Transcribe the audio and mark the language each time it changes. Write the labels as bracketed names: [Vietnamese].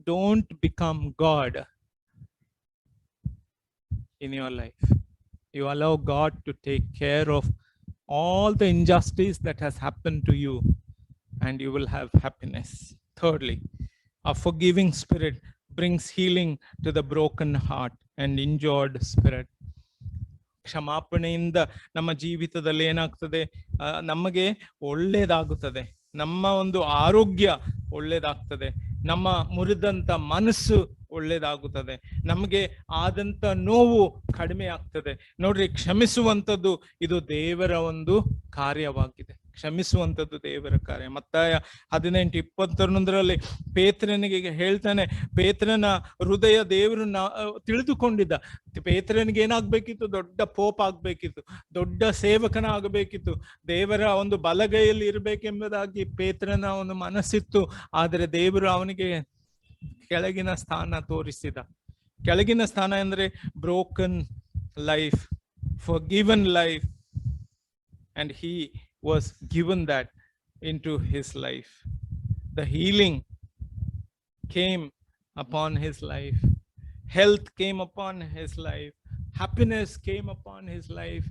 [English] Don't become God in your life. You allow God to take care of all the injustice that has happened to you, and you will have happiness. Thirdly, a forgiving spirit brings healing to the broken heart and injured spirit. [Kannada] ಕ್ಷಮಾಪಣೆಯಿಂದ ನಮ್ಮ ಜೀವಿತದಲ್ಲಿ ಏನಾಗ್ತದೆ, ನಮಗೆ ಒಳ್ಳೇದಾಗುತ್ತದೆ, ನಮ್ಮ ಒಂದು ಆರೋಗ್ಯ ಒಳ್ಳೇದಾಗ್ತದೆ, ನಮ್ಮ ಮುರಿದಂತ ಮನಸ್ಸು ಒಳ್ಳೇದಾಗುತ್ತದೆ, ನಮಗೆ ಆದಂತ ನೋವು ಕಡಿಮೆ ಆಗ್ತದೆ. ನೋಡ್ರಿ, ಕ್ಷಮಿಸುವಂಥದ್ದು ಇದು ದೇವರ ಒಂದು ಕಾರ್ಯವಾಗಿದೆ. ಕ್ಷಮಿಸುವಂಥದ್ದು ದೇವರ ಕಾರ್ಯ. ಮತ್ತಾಯ 18:21 ಪೇತ್ರನಿಗೆ ಹೇಳ್ತಾನೆ, ಪೇತ್ರನ ಹೃದಯ ದೇವರು ತಿಳಿದುಕೊಂಡಿದ್ದ. ಪೇತ್ರನಿಗೆ ಏನಾಗ್ಬೇಕಿತ್ತು? ದೊಡ್ಡ ಪೋಪ್ ಆಗ್ಬೇಕಿತ್ತು, ದೊಡ್ಡ ಸೇವಕನ ಆಗಬೇಕಿತ್ತು, ದೇವರ ಒಂದು ಬಲಗೈಯಲ್ಲಿ ಇರಬೇಕೆಂಬುದಾಗಿ ಪೇತ್ರನ ಒಂದು ಮನಸ್ಸಿತ್ತು. ಆದರೆ ದೇವರು ಅವನಿಗೆ ಕೆಳಗಿನ ಸ್ಥಾನ ತೋರಿಸಿದ. ಕೆಳಗಿನ ಸ್ಥಾನ ಅಂದ್ರೆ [English] Broken life, forgiven life, and he was given that into his life. The healing came upon his life, health came upon his life, happiness came upon his life.